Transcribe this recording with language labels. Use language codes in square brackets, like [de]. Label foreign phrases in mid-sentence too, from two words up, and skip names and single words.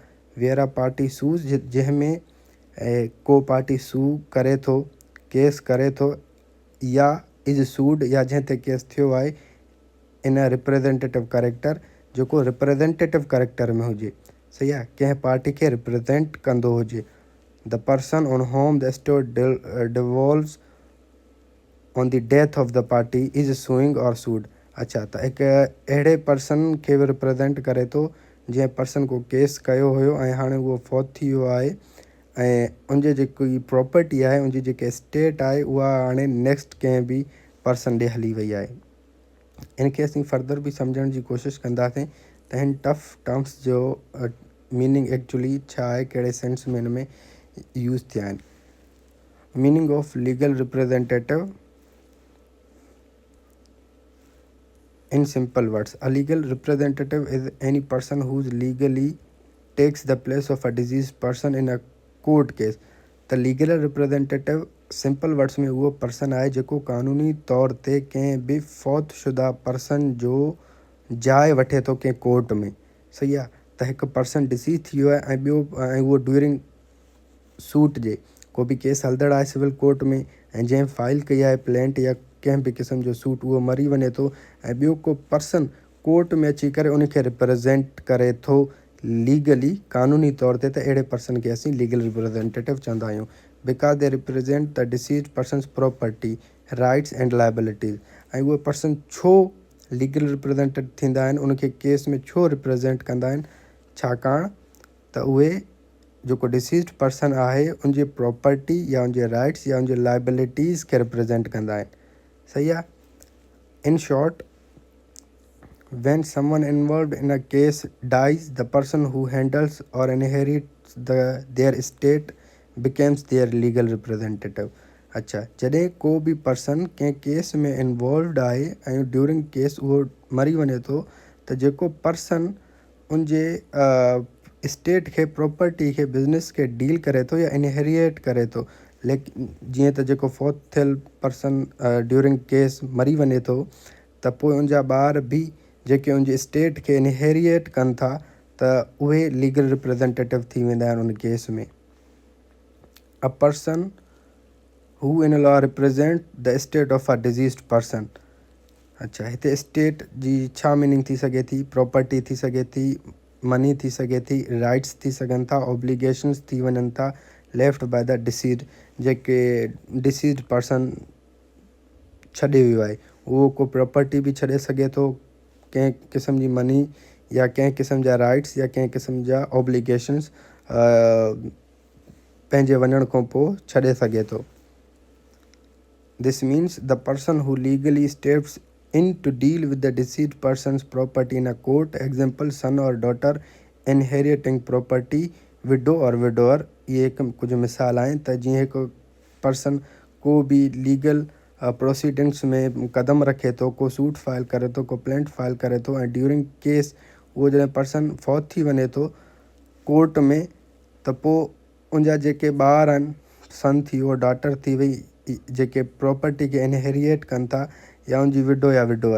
[en] where a party sues, [sd] जंहिंमें को [en] party sue [sd] करे थो, केस करे थो, या [en] is sued, [sd] या जंहिं ते केस थियो आहे [en] in representative character, [sd] जेको [en] representative character [sd] में हुजे। सही आहे, कंहिं पार्टी खे रिप्रेजेंट कंदो हुजे। [en] the person on whom the estate devolves on the death of the party is suing or sued. [sd] अच्छा, त हिकु अहिड़े पर्सन खे बि रिप्रेजेंट करे थो जंहिं पर्सन को केस कयो हुयो ऐं हाणे उहो फौत थी वियो आहे, ऐं उनजे जेकी प्रॉपर्टी आहे, उनजी जेकी एस्टेट आहे, उहा हाणे नेक्स्ट कंहिं बि पर्सन ॾे हली वई आहे। इनखे असीं फर्दर बि सम्झण जी कोशिशि कंदासीं त हिन [en] tough terms [sd] जो [en] meaning actually [sd] छा आहे, कहिड़े सेंस में हिन में यूज़ थिया आहिनि। [en] meaning of legal representative in simple words, a legal representative is any person who legally takes the place of a deceased person in a court case. The legal representative simple words [sd] में उहो पर्सन आहे जेको क़ानूनी तौर ते कंहिं बि फ़ौत शुदा पर्सन जो जाइ वठे थो कंहिं कोर्ट में। सही आहे। त हिकु [en] person deceased [sd] थी वियो आहे ऐं ॿियो ऐं उहो [en] during suit [sd] जे को बि केस हलंदड़ आहे [en] civil court [sd] में ऐं जंहिं फाइल कई आहे प्लेंट या कंहिं बि क़िस्म जो सूट, उहो मरी वञे थो ऐं ॿियो को [en] person court [sd] में अची करे उनखे रिप्रेज़ेंट करे थो लीगली क़ानूनी तौर ते, त अहिड़े पर्सन खे असीं [en] legal representative [sd] चवंदा आहियूं। [en] because they represent the deceased person's property, rights and liabilities. [sd] ऐं उहे पर्सन छो [en] legal representative [sd] थींदा आहिनि, उनखे केस में छो रिप्रेज़ेंट कंदा आहिनि, छाकाणि त उहे जेको [en] deceased person [sd] आहे उनजे प्रॉपर्टी या उनजे राइट्स या उनजे लाइबिलिटीज़ खे रिप्रेज़ेंट कंदा आहिनि। सही आहे। [en] in short, when someone involved in a case dies, the person who handles or inherits their estate becomes their legal representative. [sd] अच्छा, जॾहिं को बि पर्सन कंहिं केस में इन्वॉल्वड आहे ऐं [en] during case [sd] उहो मरी वञे थो, त जेको पर्सन उनजे स्टेट खे, प्रॉपर्टी खे, बिज़नेस खे डील करे थो या इनहेरिएट करे थो। लेकिन जीअं त जेको फौत थियल [en] person during case [sd] मरी वञे थो, त पोइ उनजा ॿार बि जेके उनजे स्टेट खे इनहेरिएट कनि था, त उहे [en] legal representative [sd] थी वेंदा आहिनि उन केस में। [en] a person who in law represents the estate of a deceased person. [sd] अच्छा, हिते स्टेट जी छा मीनिंग थी सघे थी? प्रॉपर्टी थी सघे थी, मनी थी सघे थी, राइट्स थी सघनि था, ऑब्लिगेशंस थी वञनि था [en] left by the deceased. [sd] जेके [en] deceased person [sd] छॾे वियो आहे उहो को प्रॉपर्टी बि छॾे सघे थो, कंहिं क़िस्म जी मनी या कंहिं क़िस्म जा राइट्स या कंहिं क़िस्म जा ऑब्लिगेशंस पंहिंजे वञण खां पोइ छॾे सघे थो। [en] this means the person who legally steps in to deal with the deceased person's property in a court, example son or daughter inheriting property, widow or widower। [sd] ये एक कुछ मिसाल आहिनि त जीअं हिकु पर्सन को बि [en] legal proceedings [sd] में क़दम रखे थो, को सूट फाइल करे थो, को प्लेंट फाइल करे थो ऐं [en] during case [sd] उहो जॾहिं पर्सन फौत थी वञे थो कोर्ट में, त पोइ उनजा जेके ॿार आहिनि, सन थी वियो, डॉटर थी वई, जेके प्रॉपर्टी खे इनहेरिएट कनि था, या उनजी विडो या विडोअर।